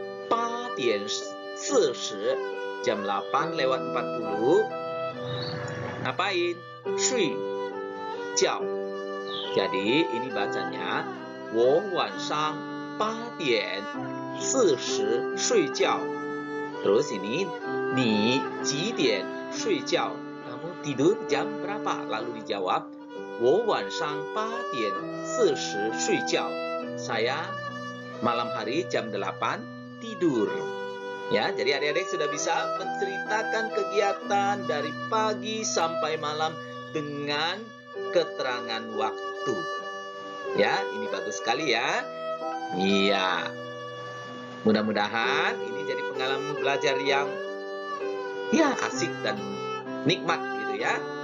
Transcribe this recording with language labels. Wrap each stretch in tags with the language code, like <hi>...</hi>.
<id>8点40, jam 8 lewat 40. Ngapain?</id> <zh>睡觉.</zh> <id>Jadi ini bacanya</id> <zh>我晚上8点40睡觉.</zh> <id>Terus ini,</id> <zh>你几点睡觉?</zh> <id>Kamu tidur jam berapa? Lalu dijawab,</id> <zh>我晚上8点40睡觉.</zh> <id>Saya malam hari jam 8 tidur. Ya, jadi adik-adik sudah bisa menceritakan kegiatan dari pagi sampai malam dengan keterangan waktu. Ya, ini bagus sekali ya. Iya. Mudah-mudahan ini jadi pengalaman belajar yang asik dan nikmat gitu ya.</id>